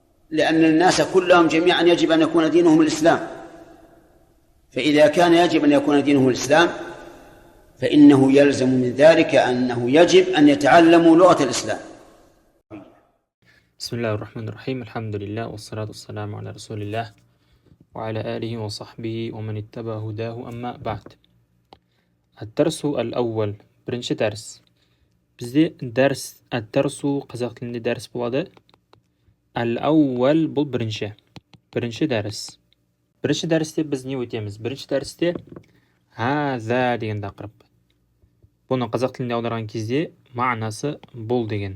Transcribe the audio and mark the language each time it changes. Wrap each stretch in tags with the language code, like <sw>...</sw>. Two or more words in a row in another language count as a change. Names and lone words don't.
<ar>لأن الناس كلهم جميعا يجب أن يكون دينهم الإسلام، فإذا كان يجب أن يكون دينه الإسلام فإنه يلزم من ذلك أنه يجب أن يتعلموا لغة الإسلام. بسم الله الرحمن الرحيم. الحمد لله والصلاة والسلام على رسول الله وعلى آله وصحبه ومن اتبع هداه. أما بعد. الدرس الأول.</ar> <kk>Бірінші дәріс. Бізде дәрсу қазақ тілінде дәріс болады. Әл-әуәл бұл бірінші дәріс. Бірінші дәрісте біз не өтеміз? Бірінші дәрісте хаза деген тақырып. Бұны қазақ тілінде аударған кезде мағынасы бұл деген.</kk>